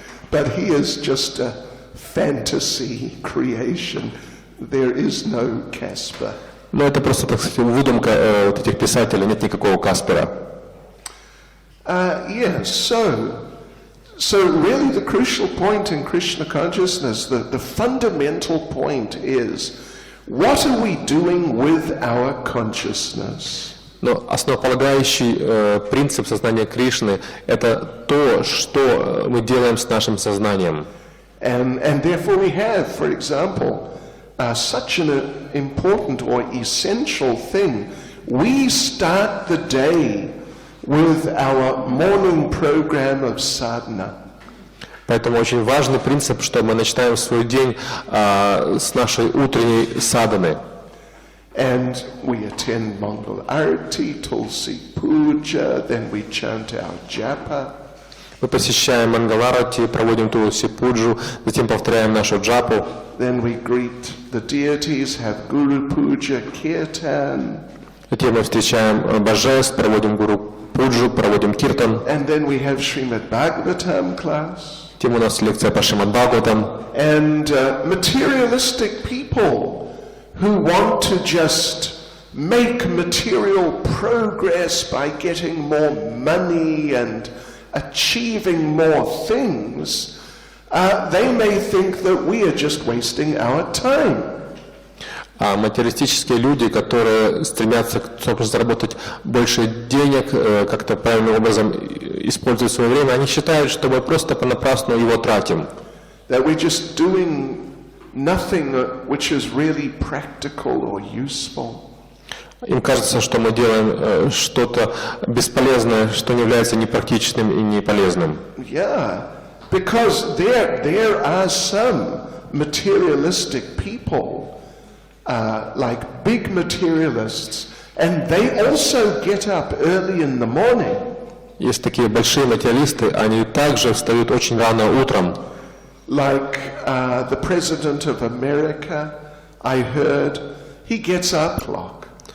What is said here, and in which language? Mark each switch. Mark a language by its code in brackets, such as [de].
[en] But he is just a fantasy creation. There is no Casper. [ru] Но это просто, так сказать, выдумка вот этих писателей, нет никакого Каспера. [en] Yes, so really the crucial point in Krishna consciousness, the fundamental point is, what are we doing with our consciousness? [ru] Но основополагающий принцип сознания Кришны – это то, что мы делаем с нашим сознанием. [en] And therefore we have, for example, such an important or essential thing. We start the day with our morning program of sadhana. [ru] Поэтому очень важный принцип, что мы начинаем свой день с нашей утренней садханы. [en] And we attend Mangal Arati, Tulsi Puja, then we chant our japa. [ru] Мы посещаем Мангаларати, проводим Тулси Пуджу, затем повторяем нашу джапу. [en] Then we greet the deities, have Guru Puja, Kirtan. [ru] Затем мы встречаем божеств, проводим Гуру Пуджу, проводим Киртан. [en] And then we have Srimad Bhagavatam class. [ru] Затем у нас лекция по Шримад Бхагаватам. [en] And materialistic people who want to just make material progress by getting more money and achieving more things, they may think that we are just wasting our time. [ru] А материалистические люди, которые стремятся заработать больше денег, как-то правильным образом используя свое время, они считают, что мы просто понапрасну его тратим. [en] That we're just doing nothing which is really practical or useful. [ru] Им кажется, что мы делаем что-то бесполезное, что не является ни практичным и ни полезным. [en] Yeah, because there are some materialistic people, like big materialists, and they also get up early in the morning. [ru] Есть такие большие материалисты, они также встают очень рано утром. [en] Like the President of America, I heard, he gets up clock.